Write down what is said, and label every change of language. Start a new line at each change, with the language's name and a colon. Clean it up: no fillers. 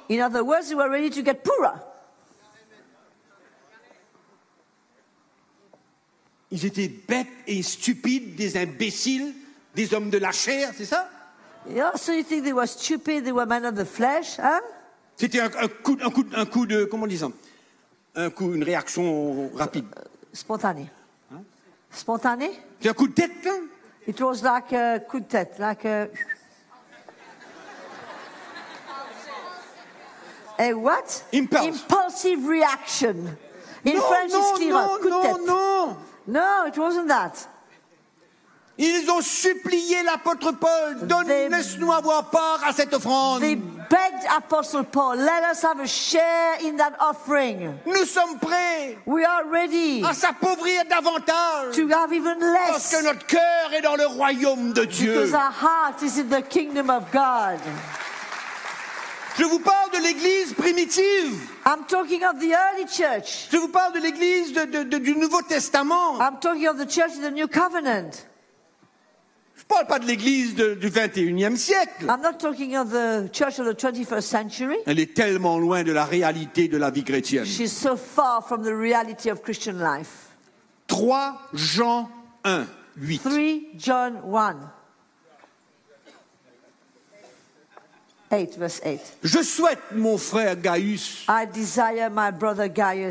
English: In other words, they were ready to get poorer.
French: Ils étaient bêtes et stupides, des imbéciles, des hommes de la chair, c'est ça?
English: Yeah, so you think they were stupid, they were men of the flesh, hein?
French: C'était un coup de, comment on dit ça? Un coup, une réaction rapide. Spontanée. Hein? Spontanée? C'était un coup de tête, hein?
English: It was like a
French: coup de tête,
English: like a... a what? Impulse. Impulsive reaction. In non, French, non, clear, non, coup non, de tête. Non, no, it wasn't that.
French: Ils ont supplié l'apôtre Paul, laisse-nous avoir part à cette offrande.
English: They begged Apostle Paul, let us have a share in that offering.
French: Nous sommes prêts.
English: We are ready.
French: À s'appauvrir davantage.
English: To have even less.
French: Parce que notre cœur est dans le royaume de Dieu.
English: Because our heart is in the kingdom of God.
French: Je vous parle de l'église primitive.
English: I'm talking of the early church.
French: Je vous parle de l'église du Nouveau Testament.
English: I'm talking of the church of the New Covenant.
French: Je parle pas de l'église du 21e siècle.
English: I'm not talking of the church of the 21st century.
French: Elle est tellement loin de la réalité de la vie chrétienne.
English: She's so far from the reality of Christian life.
French: 3 Jean 1, 8.
English: 3 John 1. 8, verse 8.
French: Je souhaite, mon frère Gaius,
English: I desire, my brother Gaius,